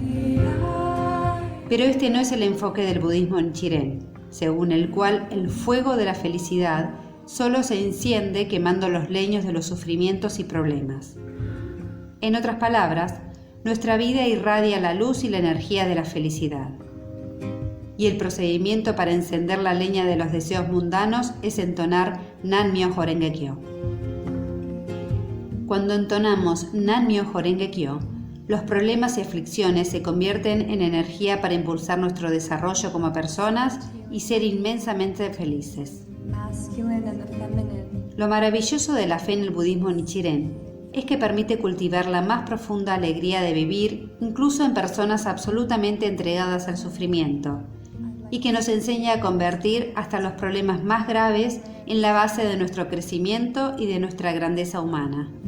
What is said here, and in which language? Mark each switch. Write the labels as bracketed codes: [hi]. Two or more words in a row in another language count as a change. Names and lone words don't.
[es] Pero este no es el enfoque del budismo Nichiren, según el cual el fuego de la felicidad solo se enciende quemando los leños de los sufrimientos y problemas. En otras palabras, nuestra vida irradia la luz y la energía de la felicidad. Y el procedimiento para encender la leña de los deseos mundanos es entonar Nan-myoho Renge-kyo. Cuando entonamos Nan-myoho Renge-kyo, los problemas y aflicciones se convierten en energía para impulsar nuestro desarrollo como personas y ser inmensamente felices. Lo maravilloso de la fe en el budismo Nichiren es que permite cultivar la más profunda alegría de vivir, incluso en personas absolutamente entregadas al sufrimiento, y que nos enseña a convertir hasta los problemas más graves en la base de nuestro crecimiento y de nuestra grandeza humana.